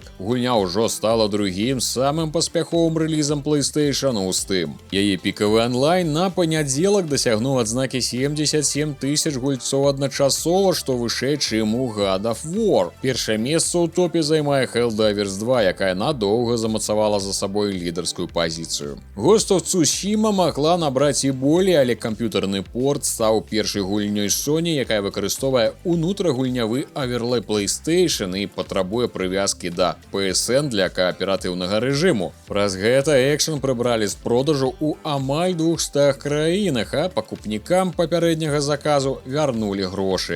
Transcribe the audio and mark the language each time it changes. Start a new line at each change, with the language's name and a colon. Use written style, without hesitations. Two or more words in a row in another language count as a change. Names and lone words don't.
Belarusian: Гульня ўжо стала другім самым паспяховым рэлізам PlayStation у Steam. Яе пікавы онлайн на панядзелак дасягнуў адзнакі 77 000 гульцоў адначасова, што вышэй, чым у God of War. Першае месца ў топе займае Helldivers 2, якая надоўга замацавала за сабой лідарскую пазіцыю. Ghost of Tsushima магла набраць і болей, але камп'ютарны порт стаў першай гульнёй Sony, якая выкарыстоўвае унутрагульнявы аверлей PlayStation і патрабуе прывязкі да PSN для кааператыўнага рэжыму. Праз гэта экшен прыбралі з продажу ў амаль 200 краінах, а пакупнікам папярэдняга заказу вярнулі грошы.